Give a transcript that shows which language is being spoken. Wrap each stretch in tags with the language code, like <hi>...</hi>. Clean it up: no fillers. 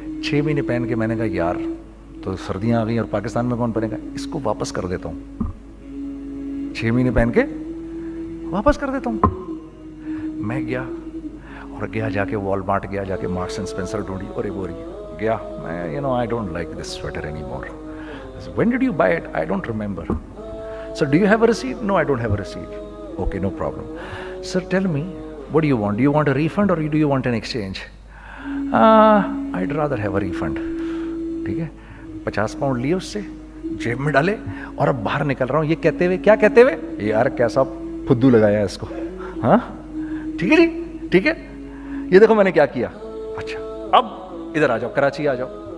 <ur>6 مہینے پہن کے میں نے کہا یار تو سردیاں آ گئی اور پاکستان میں کون پہنے گا, اس کو واپس کر دیتا ہوں. 6 مہینے پہن کے واپس کر دیتا ہوں. میں گیا اور جا کے وال مارٹ گیا, جا کے مارکس اینڈ اسپینسر ڈھونڈی اور ایک بوری گیا. میں</ur> <en>I don't like this sweater anymore. When did you buy it? I don't remember. So do you have a receipt? No, I don't have a receipt. Okay, no problem. Sir, tell me, what do you want? Do you want a refund or do you want an exchange? I'd rather have a refund.</en> <ur>ٹھیک ہے. 50 pound لیے اس سے, جیب میں ڈالے اور اب باہر نکل رہا ہوں. یہ کہتے ہوئے, کیا کہتے ہوئے, یار کیسا پھدو لگایا اس کو. ہاں ٹھیک ہے جی, ٹھیک ہے. یہ دیکھو میں نے کیا کیا. اچھا اب ادھر آ جاؤ, کراچی آ جاؤ.</ur>